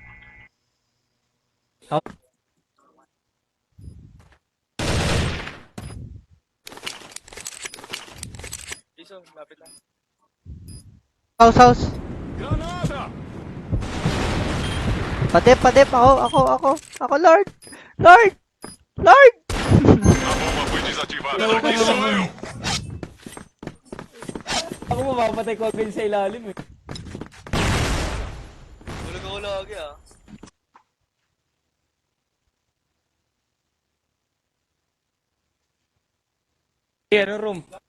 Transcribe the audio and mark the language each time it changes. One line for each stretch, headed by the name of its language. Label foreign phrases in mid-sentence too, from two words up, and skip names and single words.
Filipino: Jason, lapit lang. House.
Portuguese: Granada!
Filipino: Padep. Ako, Lord! Lord!
Portuguese: A bomba foi desativada. Aqui sou eu!
Filipino: Ako mapapatay ko agad sa ilalim eh. Bulog ako lagi ah.
English: Here, room.